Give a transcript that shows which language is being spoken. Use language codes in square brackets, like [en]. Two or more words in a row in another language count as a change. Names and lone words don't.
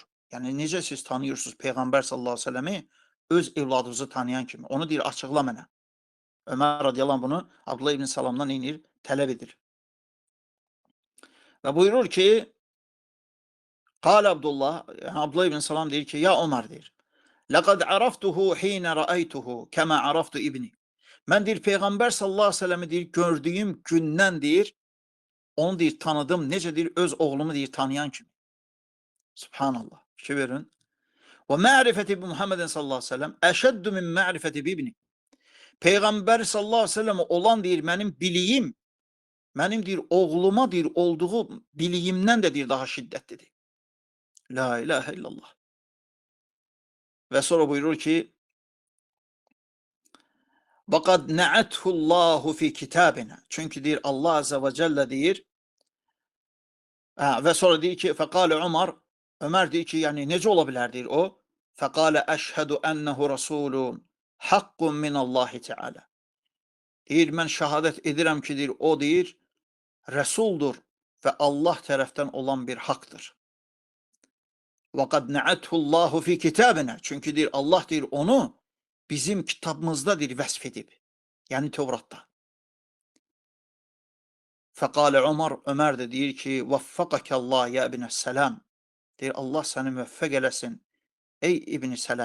[az] Yəni necə siz tanıyırsınız Peyğəmbər [ar] صلى الله عليه وسلم [az] öz evladınızı tanıyan kimi? Onu deyir, açıqla mənə. Ömər [ar] رضي الله عنه [az] bunu Abdullah ibn Salamdan inir, tələb edir. Və buyurur ki, Qal Abdullah, yəni Abdullah ibn Salam deyir ki, ya Ömər deyir, [ar] لَقَدْ عَرَفْتُهُ حِينَ رَأَيْتُهُ كَمَا عَرَفْتُ ibni. [az] Mən deyir, Peyğəmbər [ar] صلى الله عليه وسلم [az] deyir, gördüyüm gündən deyir, onu deyir, tanıdım, necə deyir, öz oğlumu deyir, tanıyan kimi. Subhanallah. Fikir verin. Və [ar] معرفتي بمحمد صلى الله عليه وسلم أشد من معرفتي بابني. [az] Peyğəmbər [ar] صلى الله عليه وسلم [az] olan deyir, mənim biliyim, mənim deyir, oğluma deyir, olduğu biliyimdən də deyir, daha şiddətlidir. [ar] لا إله إلا الله. [az] Və sonra buyurur ki, [ar] وَقَدْ نَعَتْهُ اللّٰهُ فِي كِتَابِنَا. [az] Çünki deyir, [ar] الله عز وجل [az] deyir, və sonra deyir ki, فَقَالَ Ömər, Ömər deyir ki, yəni necə ola bilər deyir o? [ar] فَقَالَ أَشْهَدُ أَنَّهُ رَسُولٌ حَقٌّ مِنَ اللّٰهِ Teala. [az] Deyir, mən şəhadət edirəm ki, deyir, o deyir, Rəsuldur və Allah tərəfdən olan bir haqdır. [ar] وَقَدْ نَعَتْهُ اللّٰهُ فِي كِتَابِنَا. [az] Çünki deyir, Allah deyir, onu bizim kitabımızda deyir, vəsf edib. Yəni Tevratda. Fəqalə Ömər də deyir ki, [ar] وفقك الله يا ابن سلام. [az] Deyir, Allah səni müvəffəq eləsin. Ey İbn Sələm.